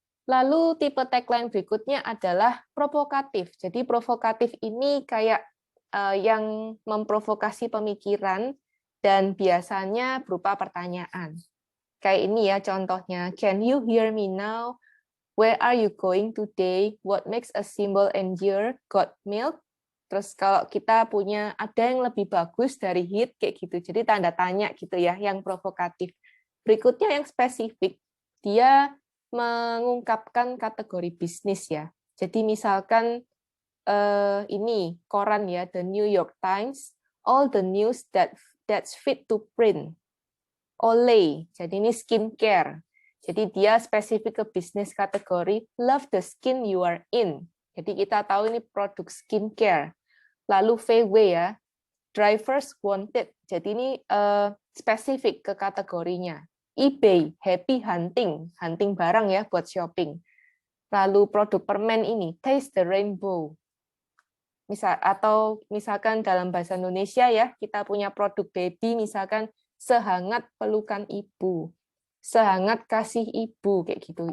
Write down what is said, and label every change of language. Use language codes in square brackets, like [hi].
[id] Lalu tipe tagline berikutnya adalah provokatif. Jadi provokatif ini kayak yang memprovokasi pemikiran dan biasanya berupa pertanyaan. Kayak ini ya contohnya, [en] can you hear me now? Where are you going today? What makes a symbol endure? Got milk? [id] Terus kalau kita punya ada yang lebih bagus dari hit kayak gitu. Jadi tanda tanya gitu ya, yang provokatif. Berikutnya yang spesifik, dia mengungkapkan kategori bisnis ya. Jadi misalkan ini koran ya, [en] The New York Times, all the news that's fit to print. [id] Olay, jadi ini skincare. Jadi dia spesifik ke bisnis kategori [en] love the skin you are in. [id] Jadi kita tahu ini produk skincare. Lalu VW ya, [en] drivers wanted. [id] Jadi ini spesifik ke kategorinya. eBay, [en] happy hunting, [id] hunting barang ya buat shopping. Lalu produk permen ini, [en] taste the rainbow. [id] Atau misalkan dalam bahasa Indonesia ya, kita punya produk baby misalkan sehangat pelukan ibu, sehangat kasih ibu kayak gitu.